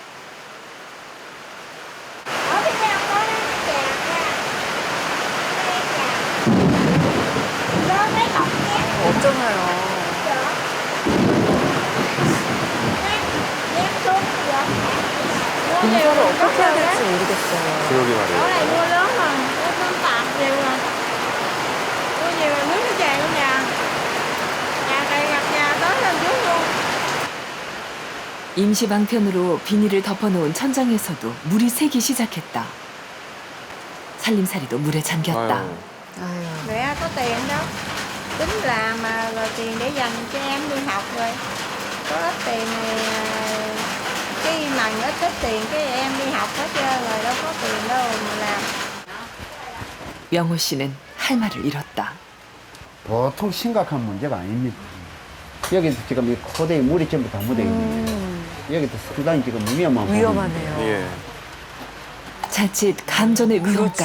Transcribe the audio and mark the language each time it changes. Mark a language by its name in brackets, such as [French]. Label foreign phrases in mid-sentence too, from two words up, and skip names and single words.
[Korean] 어쩌나요? 인사를 어떻게 해야 될지 모르겠어요. 그러게 말이에요. [Vietnamese] Chỗ này mưa lớn rồi, nó tạt nhiều rồi. Mưa nhiều rồi nước nó tràn vào nhà. Nhà cày ngập nhà tới lên trước luôn. [Korean] 임시 방편으로 비닐을 덮어놓은 천장에서도 물이 새기 시작했다. 살림살이도 물에 잠겼다. [Vietnamese] Mẹ có tiền đâu. tính làm mà rồi tiền để dành cho em đi học rồi. Có ít tiền thì cái mần ít tiền cái em đi học hết trơn rồi đâu có tiền đâu mà làm. [Korean] 명호 씨는 할 말을 잃었다. 보통 심각한 문제가 아닙니다. 여기도 지금 이 코대에 물이 전부 다 묻어 있는데 여기도 상당히 지금 위험한 부분이 위험하네요. 예. 자칫 감전의 위험까지.